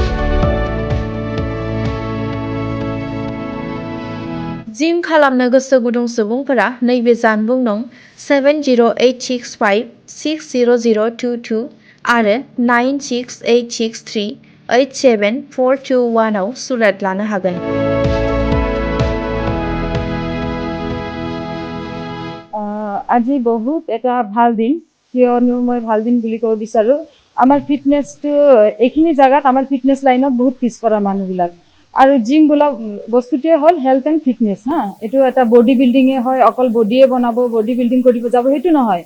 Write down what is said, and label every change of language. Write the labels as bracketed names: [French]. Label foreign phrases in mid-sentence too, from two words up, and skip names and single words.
[Bodo] जिम खालामनो गोसो गुदुं सुबुंफोरा नैबे जानबुं नं 7086560022 आरो 9686387421 आव सुलाद लानो हागोन। [Assamese] আজি বহুত এটা ভাল দিন কিয়নো মই ভাল দিন বুলি ক'ব বিচাৰোঁ। আমাৰ ফিটনেছটো এইখিনি জাগাত আমাৰ ফিটনেছ লাইনত বহুত পিছপৰা মানুহবিলাক আৰু জিম বোলা বস্তুটোৱে হ'ল [English] health and fitness [Assamese] এইটো এটা [English] body building [Assamese] হয়, অকল বডিয়ে বনাব [English] body building [Assamese] কৰিব যাব সেইটো নহয়।